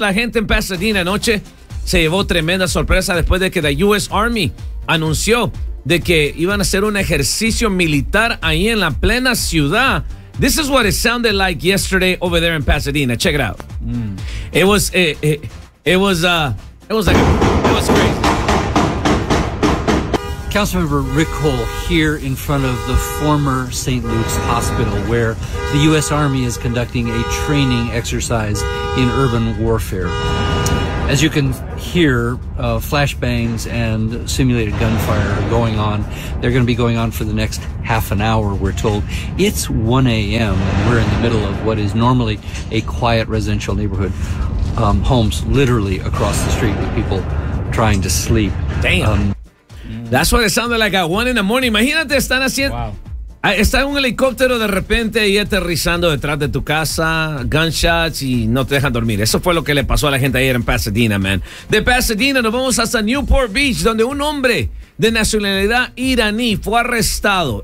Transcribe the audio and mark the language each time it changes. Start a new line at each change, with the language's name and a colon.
Spanish: La gente en Pasadena anoche se llevó tremenda sorpresa después de que la US Army anunció de que iban a hacer un ejercicio militar ahí en la plena ciudad.
English: This is what it sounded like yesterday over there in Pasadena. Check it out. It was crazy. Councilmember Rick Cole here in front of the former St. Luke's Hospital, where the U.S. Army is conducting a training exercise in urban warfare. As you can hear, flashbangs and simulated gunfire are going on. They're going to be going on for the next half an hour, we're told. It's 1 a.m., and we're in the middle of what is normally a quiet residential neighborhood. Homes literally across the street with people trying to sleep. Damn. That's what it sounded like at 1 in the morning.
Spanish: Imagínate, están haciendo... Wow. Está un helicóptero de repente ahí aterrizando detrás de tu casa, gunshots, y no te dejan dormir. Eso fue lo que le pasó a la gente ayer en Pasadena, man. De Pasadena nos vamos hasta Newport Beach, donde un hombre de nacionalidad iraní fue arrestado.